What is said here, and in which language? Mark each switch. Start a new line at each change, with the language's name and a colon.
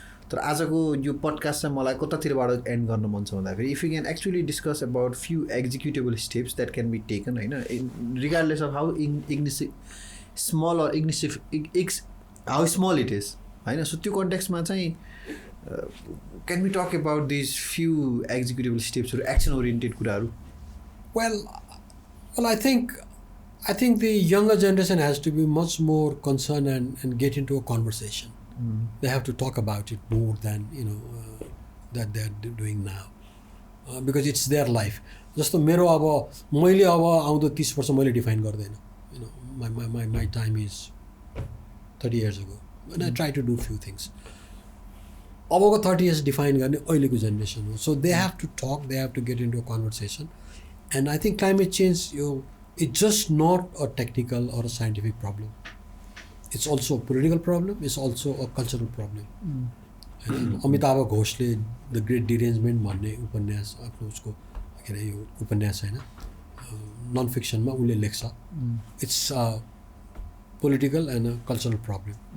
Nepali: तर आजको यो पडकास्ट चाहिँ मलाई कतातिरबाट एन्ड गर्न मन छ भन्दाखेरि
English: if you can actually discuss about few executable steps that can be taken होइन regardless of how small or how small it is होइन so
Nepali: त्यो कन्टेक्स्टमा चाहिँ
English: Can we talk about these few executable स्टेप्सहरू action oriented कुराहरू। Well Well, I think the younger generation has to be much more concerned and get into a conversation. They have to talk about it more than that they're doing now, because it's their life.
Nepali: जस्तो मेरो अब मैले अब आउँदो 30 वर्ष मैले define गर्दैन.
English: My time is 30 years ago and I try to do few things.
Nepali: अबको 30 years डिफाइन गर्ने अहिलेको जेनेरेसन हो.
English: So they have to talk, they have to get into a conversation. And I think climate change, it's just not a technical or a scientific problem. It's also a political problem, it's also a cultural problem.
Nepali: Amitabh घोषले the great डिरेन्जमेन्ट भन्ने उपन्यास आफ्नो उसको के अरे यो उपन्यास होइन नन फिक्सनमा उसले लेख्छ.
English: It's political and a cultural problem.